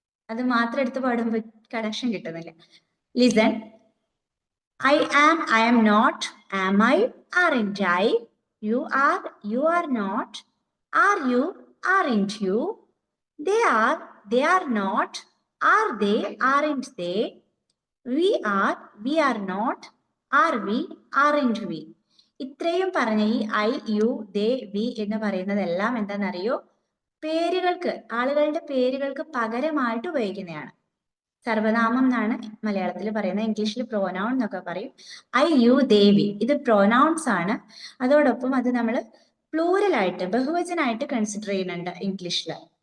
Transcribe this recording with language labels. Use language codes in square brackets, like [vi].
[ml] അത് മാത്രം എടുത്ത് പാടുമ്പോൾ കണക്ഷൻ കിട്ടുന്നില്ല. [en] Listen. I am not, am I, aren't I, you are not, are you, aren't you, they are not, are they, aren't they, we are not, are we, aren't we. [ml] ഇത്രയും പറഞ്ഞ ഈ I, U, they, V എന്ന് പറയുന്നതെല്ലാം എന്താണെന്നറിയോ? പേരുകൾക്ക്, ആളുകളുടെ പേരുകൾക്ക് പകരമായിട്ട് ഉപയോഗിക്കുന്നതാണ്. സർവനാമം എന്നാണ് മലയാളത്തിൽ പറയുന്നത്, ഇംഗ്ലീഷിൽ പ്രോനൗൺ എന്നൊക്കെ പറയും. ഐ, യു, ദേ, വി ഇത് പ്രോനൗൺസ് ആണ്. അതോടൊപ്പം അത് നമ്മൾ പ്ലൂറൽ ആയിട്ട്, ബഹുവചനായിട്ട് കൺസിഡർ ചെയ്യുന്നുണ്ട് ഇംഗ്ലീഷില്.